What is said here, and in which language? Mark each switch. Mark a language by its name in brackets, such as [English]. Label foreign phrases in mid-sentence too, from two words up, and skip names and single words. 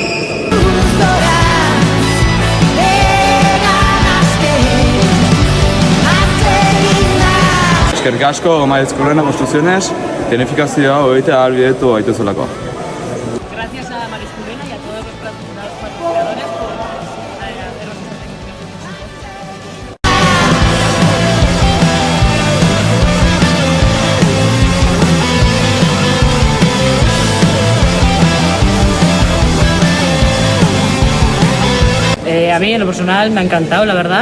[Basque] Eskerrik asko Maritz Currena Construcciones, planifikazioa hogeita ahalbidetu gaituzulako. [Spanish] Gracias a Maritz Currena y a todos los patrocinadores por haceros esta A mí en lo personal me ha encantado, la verdad.